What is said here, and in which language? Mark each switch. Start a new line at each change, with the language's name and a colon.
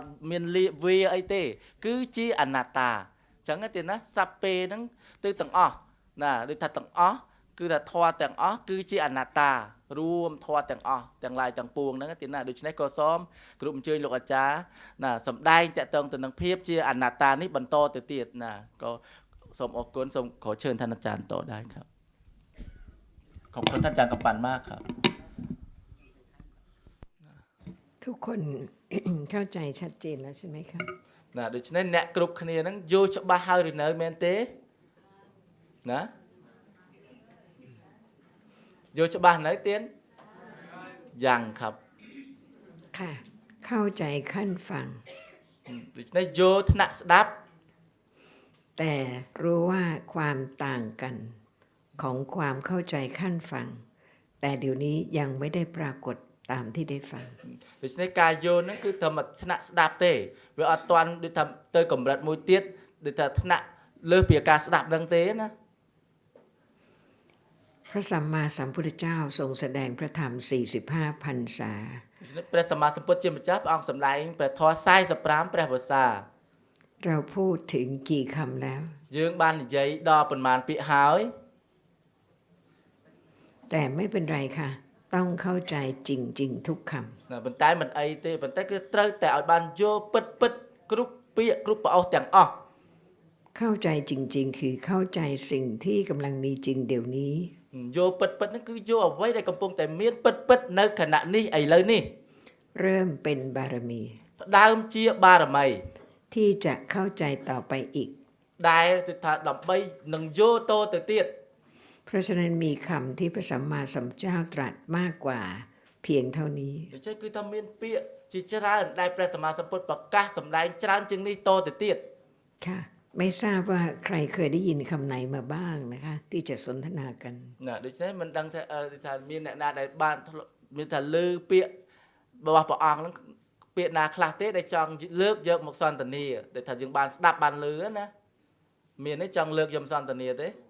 Khmer: មានវាអីទេគឺជាអនត្តាអញ្ចឹងទៀតណាសัพពេហ្នឹងទៅទាំងអស់ណាដូចថាទាំងអស់គឺថាធម៌ទាំងអស់គឺជាអនត្តារួមធម៌ទាំងអស់ទាំងឡាយទាំងពួងហ្នឹងទីណាដូច្នេះក៏សូមគ្រប់អញ្ជើញលោកអាចារ្យណាសំដែងតកតងទៅនឹងភាពជាអនត្តានេះបន្តទៅទៀតណាក៏សូមអរគុណសូមខអញ្ជើញท่านอาจารย์តដែរ
Thai: ครับขอบคุณท่านอาจารย์กำปั่นมากครับ ทุกคน เข้าใจชัดเจนแล้วใช่ไหมครับ
Khmer: ណាដូច្នេះអ្នកគ្រប់គ្នាហ្នឹងយល់ច្បាស់ហើយឬនៅមែនទេណាយល់ច្បាស់នៅទៀតយ៉ាងครับ
Thai: ค่ะเข้าใจขั้นฟัง
Khmer: ដូច្នេះយល់ថ្នាក់ស្ដាប់
Thai: แต่รู้ว่าความต่างกันของความเข้าใจขั้นฟังแต่เดี๋ยวนี้ยังไม่ได้ปรากฏตามที่ได้ฟัง
Khmer: ដូច្នេះការយល់ហ្នឹងគឺតែមួយថ្នាក់ស្ដាប់ទេវាអត់ទាន់ដូចថាទៅកម្រិតមួយទៀតដូចថាថ្នាក់លើសពីការស្ដាប់ហ្នឹងទេណា
Thai: พระสัมมาสัมพุทธเจ้าทรงแสดงพระธรรม45พรรษา
Khmer: ព្រះសម្មាសម្ពុទ្ធជាម្ចាស់ព្រះអង្គសម្ដែងព្រះធម៌45ព្រះវស្សា
Thai: เราพูดถึงกี่คำแล้ว
Khmer: យើងបាននិយាយដល់ប៉ុន្មានពាក្យហើយ
Thai: แต่ไม่เป็นไรค่ะต้องเข้าใจจริงๆทุกคำ
Khmer: ប៉ុន្តែមិនអីទេប៉ុន្តែគឺត្រូវតែឲ្យបានយល់ពិតគ្រប់ពាក្យគ្រប់ប្រអស់ទាំងអស់
Thai: เข้าใจจริงๆคือเข้าใจสิ่งที่กำลังมีจริงเดี๋ยวนี้
Khmer: យល់ពិតហ្នឹងគឺយល់អ្វីដែលកំពុងតែមានពិតនៅខណៈនេះឥឡូវនេះ
Thai: เริ่มเป็นบารมี
Khmer: ផ្ដើមជាបារមី
Thai: ที่จะเข้าใจต่อไปอีก
Khmer: ដែលគឺថាដើម្បីនឹងយល់តទៅទៀត
Thai: เพราะฉะนั้นมีคำที่พระสัมมาสัมพุทธเจ้าตรัสมากกว่าเพียงเท่านี้
Khmer: ដូច្នេះគឺថាមានពាក្យជាច្រើនដែលព្រះសម្មាសម្ពុទ្ធប្រកាសសម្ដែងច្រើនជាងនេះតទៅទៀត
Thai: ค่ะไม่ทราบว่าใครเคยได้ยินคำไหนมาบ้างนะคะที่จะสนทนากัน
Khmer: ណាដូច្នេះមិនដឹងថាមានអ្នកណាដែលបានមានថាលើពាក្យរបស់ព្រះអង្គហ្នឹងពាក្យណាខ្លះទេដែលចង់លើកយកមកសន្ទនាដែលថាយើងបានស្ដាប់បានលឺណាមានទេចង់លើកយកសន្ទនាទេ